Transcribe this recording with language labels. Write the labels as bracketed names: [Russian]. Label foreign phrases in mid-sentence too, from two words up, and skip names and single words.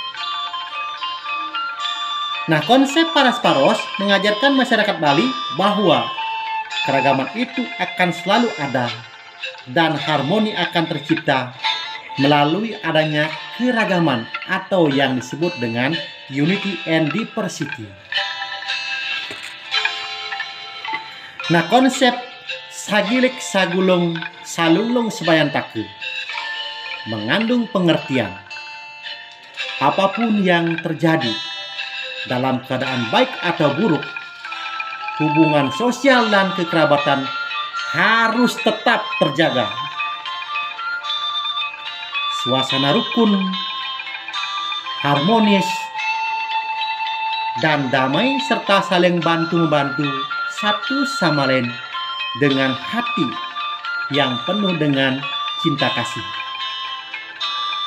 [Indonesian] Nah, konsep parasparos mengajarkan masyarakat Bali bahwa keragaman itu akan selalu ada dan harmoni akan tercipta melalui adanya keragaman atau yang disebut dengan [English] unity and diversity. [Indonesian] Nah, konsep [Balinese] sagilik sagulung salunglung sebayantake [Indonesian] mengandung pengertian apapun yang terjadi dalam keadaan baik atau buruk, hubungan sosial dan kekerabatan harus tetap terjaga. Suasana rukun, harmonis, dan damai serta saling bantu-membantu satu sama lain dengan hati yang penuh dengan cinta kasih.